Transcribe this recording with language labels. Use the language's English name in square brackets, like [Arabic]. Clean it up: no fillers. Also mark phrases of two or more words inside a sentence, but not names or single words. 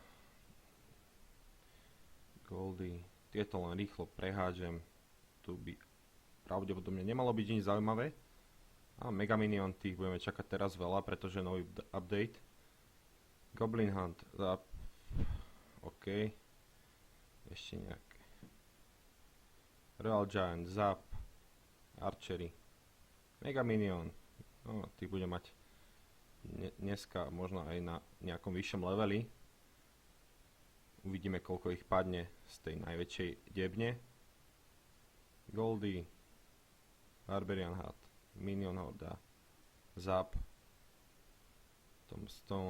[Slovak] Goldy, tieto len rýchlo prehádžem. Tu by pravdepodobne nemalo byť nič zaujímavé. A Mega Minion, tých budeme čakať teraz veľa, pretože nový update. Goblin Hunt, zap. OK. Ešte nejaké. Royal Giant, zap. Archery. Mega Minion. No, tých bude mať dneska možno aj na nejakom vyššom leveli. Uvidíme, koľko ich padne z tej najväčšej debne. Goldie. Barbarian Hat. Minion Horda. Zap. Tombstone.